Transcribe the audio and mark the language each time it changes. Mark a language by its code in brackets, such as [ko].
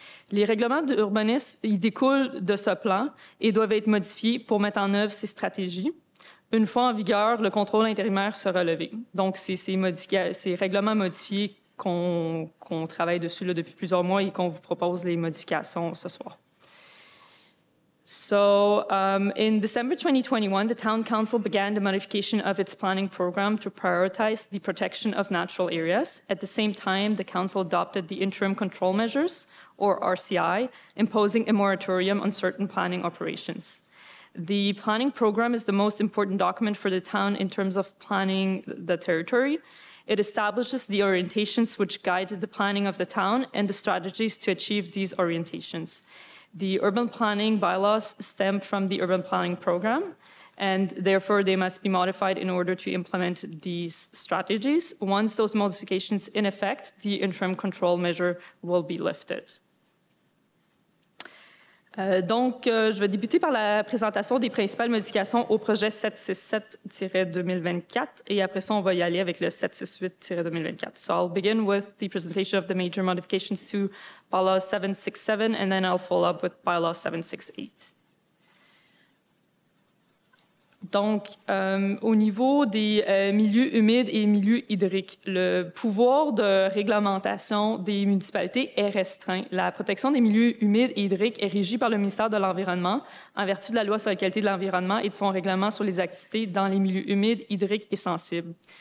[fr] Les règlements d'urbanisme, ils découlent de ce plan et doivent être modifiés pour mettre en œuvre ces stratégies. Une fois en vigueur, le contrôle intérimaire sera levé. Donc, c'est ces règlements modifiés qu'on travaille dessus là, depuis plusieurs mois et qu'on vous propose les modifications ce soir. [en] So, in December 2021, the Town Council began the modification of its planning program to prioritize the protection of natural areas. At the same time, the Council adopted the Interim Control Measures, or RCI, imposing a moratorium on certain planning operations. The planning program is the most important document for the town in terms of planning the territory. It establishes the orientations which guide the planning of the town and the strategies to achieve these orientations. The urban planning bylaws stem from the urban planning program, and therefore they must be modified in order to implement these strategies. Once those modifications in effect, the interim control measure will be lifted. [fr] Je vais débuter par la présentation des principales modifications au projet 767-2024 et après ça, on va y aller avec le 768-2024. [en] So I'll begin with the presentation of the major modifications to bylaw 767 and then I'll follow up with bylaw 768. [fr] Donc, au niveau des milieux humides et milieux hydriques, le pouvoir de réglementation des municipalités est restreint. La protection des milieux humides et hydriques est régie par le ministère de l'Environnement en vertu de la loi sur la qualité de l'environnement et de son règlement sur les activités dans les milieux humides, hydriques et sensibles.